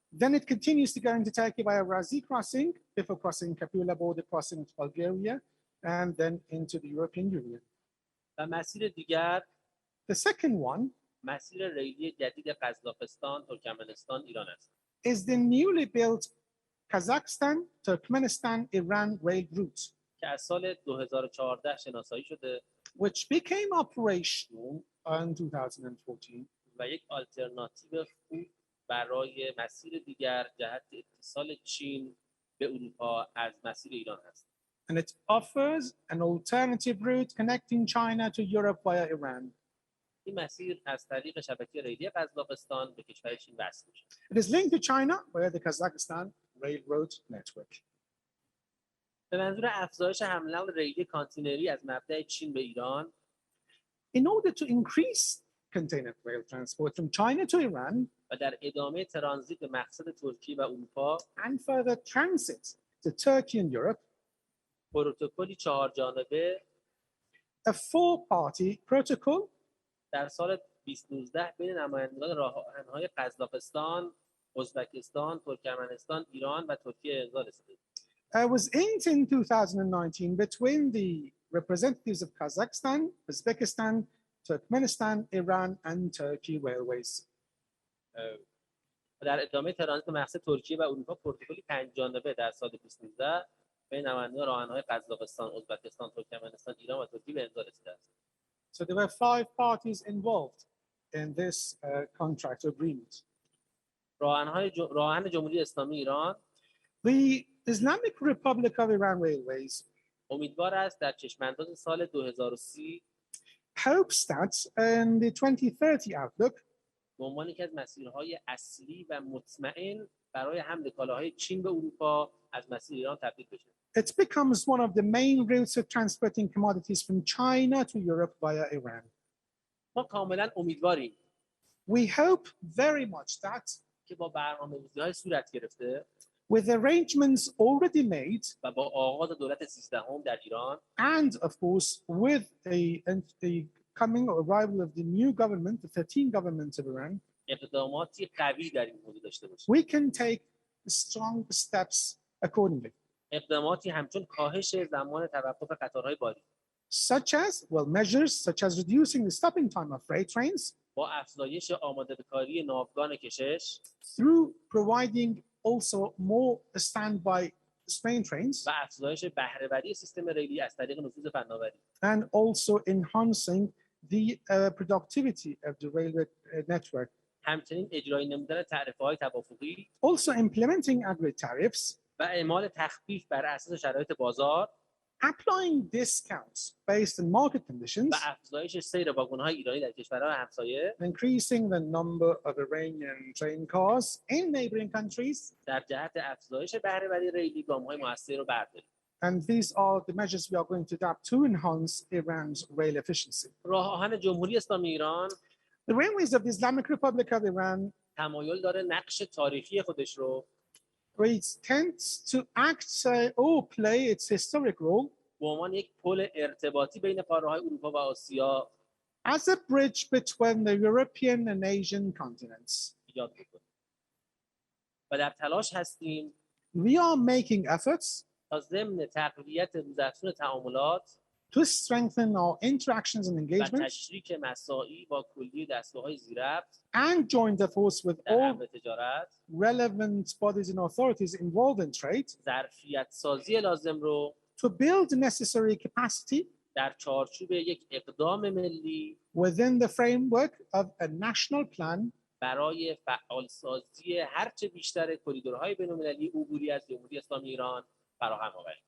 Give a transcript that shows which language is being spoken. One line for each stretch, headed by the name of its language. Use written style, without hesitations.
English: Then it continues to go into Turkey via Razi crossing before crossing Kapula border, crossing into Bulgaria, and then into the European Union.
Persian: و مسیر دیگر
English: The second one
Persian: مسیر ریلی جدید قزاقستان، ترکمنستان، ایران است.
English: is the newly built Kazakhstan, Turkmenistan, Iran rail route,
Persian: که از سال 2014 شناسایی شده
English: which became operational in 2014
Persian: و یک آلترناتیو خوب برای مسیر دیگر جهت اتصال چین به اروپا از مسیر ایران است.
English: and it offers an alternative route connecting China to Europe via Iran.
Persian: این مسیر از طریق شبکه ریلی قزاقستان به کشور چین وصل میشه.
English: It is linked to China via the Kazakhstan railroad network.
Persian: به منظور افزایش حمل نقل ریلی کانتینری از مبدأ چین به ایران
English: In order to increase container rail transport from China to Iran
Persian: و در ادامه ترانزیت به مقصد ترکیه و اروپا
English: and further transit to Turkey and Europe,
Persian: پروتکلی 4 جانبه
English: a four-party protocol
Persian: در سال 2019 بین نمایندگان راه‌آهن‌های قزاقستان، ازبکستان، ترکمنستان، ایران و ترکیه امضا رسید.
English: was inked in 2019 between the representatives of Kazakhstan, Uzbekistan, Turkmenistan, Iran, and Turkey Railways.
Persian: در ادامه ترانزیت به مقصد ترکیه و اروپا پروتکلی 5 جانبه در سال 2019 بین نمایندگان راه‌آهن‌های قزاقستان، ازبکستان، ترکمنستان، ایران و ترکیه به امضا رسیده است.
English: So there were 5 parties involved in this contract agreement.
Persian: راه‌آهن جمهوری اسلامی ایران
English: The Islamic Republic of Iran Railways
Persian: امیدوار است در چشم‌انداز سال 2030
English: hopes that in the 2030 outlook,
Persian: به عنوان یکی از مسیرهای اصلی و مطمئن برای حمل کالاهای چین به اروپا از مسیر ایران تبدیل بشه.
English: it becomes one of the main routes of transporting commodities from China to Europe via Iran.
Persian: ما کاملا امیدواریم
English: We hope very much that
Persian: که با برنامه‌ریزی‌های صورت گرفته
English: with arrangements already made
Persian: و با آغاز دولت 13 در ایران
English: and of course with the coming or arrival of the new government, the 13th government of Iran,
Persian: اقداماتی قوی در این حوزه داشته باشیم.
English: we can take strong steps accordingly.
Persian: اقداماتی همچون کاهش زمان توقف قطارهای باری
English: Such as, measures such as reducing the stopping time of freight trains
Persian: با افزایش آماده‌کاری ناوگان کشش
English: through providing also more standby train trains
Persian: و افزایش بهره‌وری سیستم ریلی از طریق نفوذ فناوری
English: and also enhancing the productivity of the railway network.
Persian: همچنین اجرای نمودن تعرفه‌های توافقی
English: Also implementing aggregate tariffs,
Persian: و اعمال تخفیف بر اساس شرایط بازار
English: applying discounts based on market conditions,
Persian: و افزایش سیر واگن‌های ایرانی در کشورهای همسایه
English: increasing the number of Iranian train cars in neighboring countries.
Persian: در جهت افزایش بهره‌وری ریلی گام‌های موثر رو برداریم.
English: And these are the measures we are going to adopt to enhance Iran's rail efficiency.
Persian: راه آهن جمهوری اسلامی ایران
English: The railways of the Islamic Republic of Iran
Persian: تمایل داره نقش تاریخی خودش رو
English: tends to act or play its historic role
Persian: به عنوان یک پل ارتباطی بین قاره‌های اروپا و آسیا
English: as a bridge between the European and Asian continents.
Persian: ایجاد بکنه. و در تلاش هستیم
English: We are making efforts
Persian: تا ضمن تقویت روزافزون تعاملات
English: to strengthen our interactions and
Persian: و
English: engagements
Persian: تشریک مساعی با کلیه دستگاه‌های ذی‌ربط
English: and join the force with
Persian: در
English: all
Persian: امر تجارت
English: relevant bodies and authorities involved in trade
Persian: ظرفیت سازی لازم رو
English: to build the necessary capacity
Persian: در چارچوب یک اقدام ملی
English: within the framework of a national plan
Persian: برای فعالسازی هرچه بیشتر کریدورهای بین‌المللی عبوری از جمهوری اسلامی ایران فراهم آوریم.